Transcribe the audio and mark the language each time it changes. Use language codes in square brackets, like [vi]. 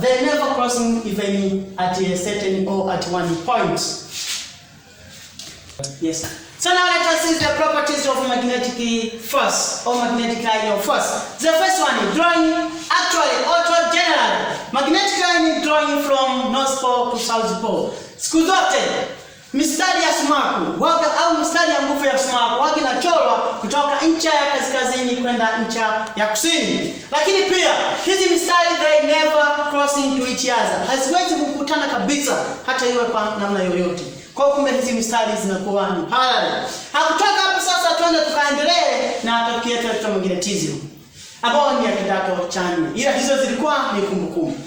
[en] They never crossing even at a certain or at one point. Yes. So now let us see the properties of magnetic force or magnetic line of force. The first one is drawing, actually, also generally, magnetic line is drawing from North Pole to South Pole. [sw] Siku zote mistari ya sumaku au mistari ya nguvu ya sumaku inachorwa kutoka ncha ya kaskazini kwenda ncha ya kusini. Lakini pia hizi mistari [en] they never crossing to each other. [sw] Haziwezi kukutana kabisa hata iwe kwa namna yoyote. Kwa hiyo kumbe hizi mistari zinakuwa ni parallel. Hakutoka hapo sasa tuende tukaendelee na topic yetu ya electromagnetism. Ambao ni ya kidato cha 4. Ila hizo zilikuwa ni kumbukumbu.